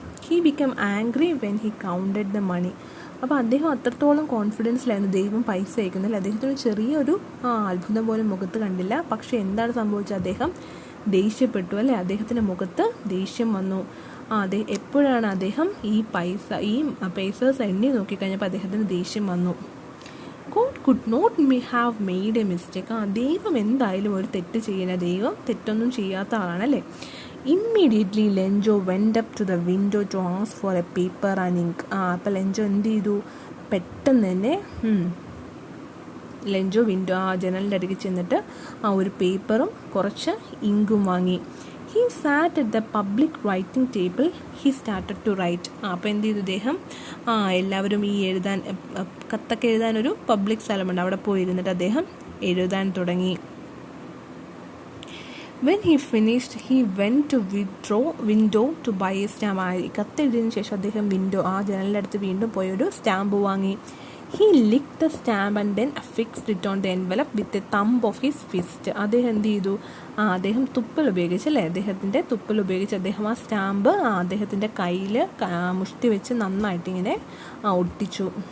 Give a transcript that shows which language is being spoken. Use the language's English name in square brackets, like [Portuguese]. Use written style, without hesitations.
[English] He become angry when he counted the money. [Malayalam] അപ്പോൾ അദ്ദേഹം അത്രത്തോളം കോൺഫിഡൻസിലായിരുന്നു ദൈവം പൈസ അയക്കുന്നില്ല. അദ്ദേഹത്തിന് ചെറിയൊരു അത്ഭുതം പോലും മുഖത്ത് കണ്ടില്ല. പക്ഷേ എന്താണ് സംഭവിച്ചത്, അദ്ദേഹം ദേഷ്യപ്പെട്ടു അല്ലേ, അദ്ദേഹത്തിൻ്റെ മുഖത്ത് ദേഷ്യം വന്നു. എപ്പോഴാണ് അദ്ദേഹം ഈ പൈസേഴ്സ് എണ്ണി നോക്കിക്കഴിഞ്ഞപ്പോൾ അദ്ദേഹത്തിന് ദേഷ്യം വന്നു. [English] God could not have made a mistake. [Malayalam] ദൈവം എന്തായാലും ഒരു തെറ്റ് ചെയ്യുന്ന, ദൈവം തെറ്റൊന്നും ചെയ്യാത്ത ആളാണല്ലേ. [English] Immediately Lencho went up to the window to ask for a paper and ink. [Malayalam] അപ്പോൾ ലെഞ്ചോ എന്ത് ചെയ്തു, പെട്ടെന്ന് തന്നെ ലെഞ്ചോ ജനലിൻ്റെ അടുക്ക് ചെന്നിട്ട് ഒരു പേപ്പറും കുറച്ച് ഇങ്കും വാങ്ങി. [English] He sat at the public writing table. He started to write. [Malayalam] അപ്പോൾ എന്ത് ചെയ്തു അദ്ദേഹം, എല്ലാവരും ഈ കത്തൊക്കെ എഴുതാനൊരു പബ്ലിക് സ്ഥലമുണ്ട്, അവിടെ പോയി ഇരുന്നിട്ട് അദ്ദേഹം എഴുതാൻ തുടങ്ങി. [English] When he finished he went to window to buy a stamp. [Malayalam] കത്തെഴുതിയതിനു ശേഷം അദ്ദേഹം ജനലിൻ്റെ അടുത്ത് വീണ്ടും പോയി ഒരു സ്റ്റാമ്പ് വാങ്ങി. [English] He licked the stamp and then affixed it on the envelope with the thumb of his fist. [Malayalam] അദ്ദേഹം എന്ത് ചെയ്തു, അദ്ദേഹം തുപ്പൽ ഉപയോഗിച്ചല്ലേ, അദ്ദേഹത്തിൻ്റെ തുപ്പൽ ഉപയോഗിച്ച് അദ്ദേഹം ആ സ്റ്റാമ്പ് അദ്ദേഹത്തിൻ്റെ കയ്യിൽ മുഷ്ടി വെച്ച് നന്നായിട്ട് ഇങ്ങനെ ഒട്ടിച്ചു.